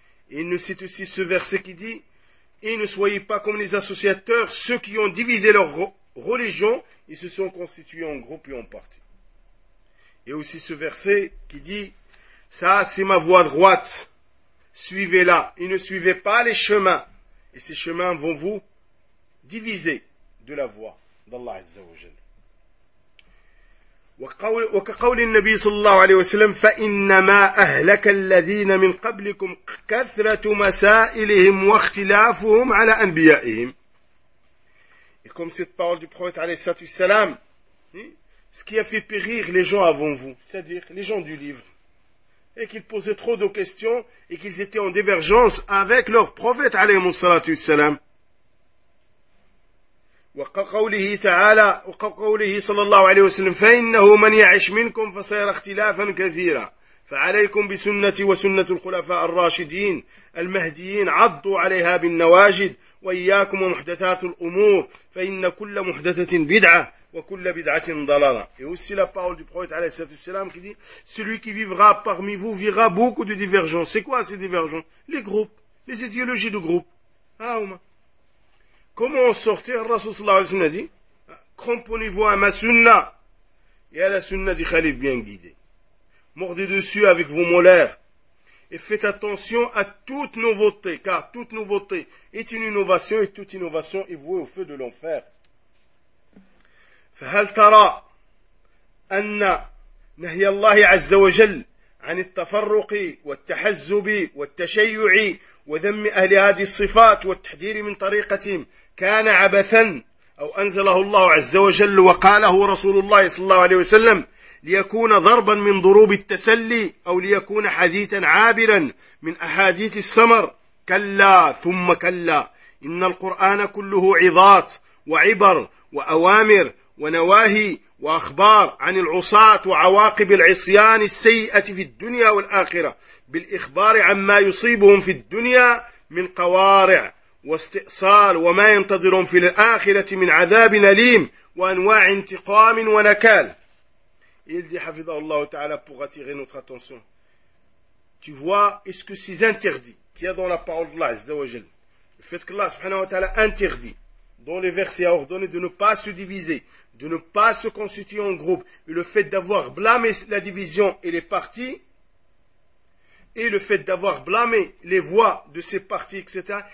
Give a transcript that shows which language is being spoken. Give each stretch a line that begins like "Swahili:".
French: Et il nous cite aussi ce verset qui dit: et ne soyez pas comme les associateurs, ceux qui ont divisé leur religion et se sont constitués en groupe et en partie. Et aussi ce verset qui dit: ça, c'est ma voie droite, suivez-la, et ne suivez pas les chemins, et ces chemins vont vous diviser de la voie d'Allah Azza wa Jal.
Arabic: وكقول النبي صلى الله عليه وسلم فإنما أهلك الذين من قبلكم كثرة مسائلهم واختلافهم على أنبيائهم.
French: Et comme cette parole du prophète عليه السلام, ce qui a fait périr les gens avant vous, c'est-à-dire les gens du livre, et qu'ils posaient trop de questions et qu'ils étaient en divergence avec leur prophète عليه السلام.
Arabic: وقوله تعالى وقوله صلى الله عليه وسلم فإنه من يعش منكم فسيرى اختلافا كثيرا فعليكم بسنتي وسنة الخلفاء الراشدين المهديين عضوا عليها بالنواجد وإياكم ومحدثات الأمور فإن كل محدثة بدعة وكل بدعة ضلالة.
French: Et aussi la parole du prophète عليه الصلاة والسلام qui dit: celui qui vivra parmi vous verra beaucoup de divergences. C'est quoi ces divergences? Les groupes, les idéologies de groupe. Ah, Omar. Comment en sortir? Rasoul sallallahu alayhi wa sallam a dit: comprenez-vous à ma sunna et à la sunna du khalif bien guidé. Mordez dessus avec vos molaires et faites attention à toute nouveauté, car toute nouveauté est une innovation et toute innovation est vouée au feu de l'enfer.
Arabic: فَهَلْ تَرَى أَنَّ نَهْيَ اللَّهِ عَزَّ وَجَلْ عَنِ التَّفَرُّقِ وَالتَّحَزُّبِ وَالتَّشَيُّعِ وذم أهل هذه الصفات والتحذير من طريقتهم كان عبثا أو أنزله الله عز وجل وقاله رسول الله صلى الله عليه وسلم ليكون ضربا من ضروب التسلي أو ليكون حديثا عابرا من أحاديث السمر؟ كلا ثم كلا، إن القرآن كله عظات وعبر وأوامر ونواهي وأخبار عن العصاة وعواقب العصيان السيئة في الدنيا والآخرة بالإخبار عما يصيبهم في الدنيا من قوارع واستئصال وما ينتظرهم في الآخرة من عذاب أليم وأنواع انتقام ونكال.
French: Il dit حفظه الله تعالى pour attirer notre attention. Tu vois, est-ce que ces interdits qu'il y a dans la parole d'Allah Azza wa Jal, le fait que Allah subhanahu wa ta'ala interdit dans les versets à ordonner de ne pas se diviser, de ne pas se constituer en groupe, et le fait d'avoir blâmé la division et les partis, et le fait d'avoir blâmé les voix de ces partis, etc.